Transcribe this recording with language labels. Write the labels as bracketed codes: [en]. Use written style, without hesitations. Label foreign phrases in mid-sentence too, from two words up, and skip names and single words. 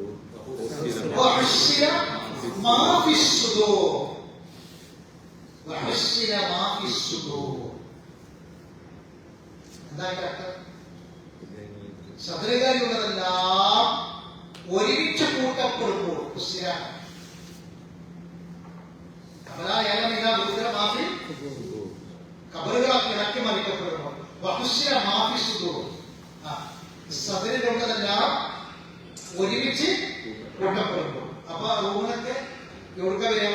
[ar] وحصل ما في الصدور وحصل ما في الصدور. [ml] സദറികളിലുള്ളതെല്ലാം ഒരുമിച്ച് കൂട്ടപ്പെടുമ്പോൾ കബറുകളൊക്കെ ഇറക്കി മറിക്കപ്പെടുമ്പോൾ സദറിലുള്ളതെല്ലാം ഒരുമിച്ച് കൂട്ടപ്പെടുമ്പോൾ, അപ്പൊ റൂമിനൊക്കെ എവിടെ വരിക?